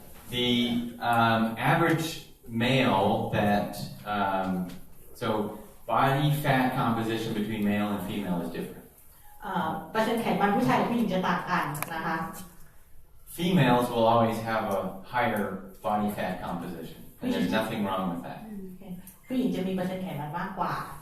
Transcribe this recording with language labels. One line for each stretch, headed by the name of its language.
English: The average male that so body fat composition between male and female is different.
Thai: เปอร์เซ็นต์ไขมันผู้ชายกับผู้หญิงจะต่างกันนะคะ
English: Females will always have a higher body fat composition, and there's nothing wrong with that.
Thai: ผู้หญิงจะมีเปอร์เซ็นต์ไขมันมากกว่า